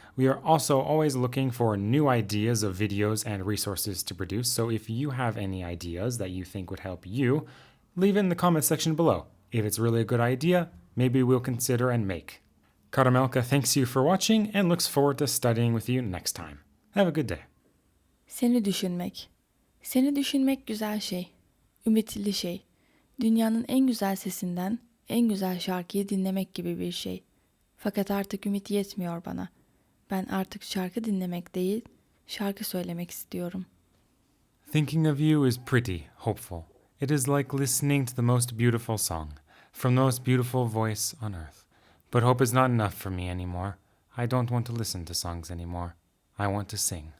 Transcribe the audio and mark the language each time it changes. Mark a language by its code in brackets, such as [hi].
[en] We are also always looking for new ideas of videos and resources to produce, so if you have any ideas that you think would help you, leave it in the comment section below. If it's really a good idea, maybe we'll consider and make. Karamelka thanks you for watching and looks forward to studying with you next time. Have a good day. [tr] Seni düşünmek. Seni düşünmek güzel şey. Ümitli şey. Dünyanın en güzel sesinden en güzel şarkıyı dinlemek gibi bir şey. Fakat artık ümit yetmiyor bana. Ben artık şarkı dinlemek değil, şarkı söylemek istiyorum. [en] Thinking of you is pretty, hopeful. It is like listening to the most beautiful song, from the most beautiful voice on earth. But hope is not enough for me anymore. I don't want to listen to songs anymore. I want to sing.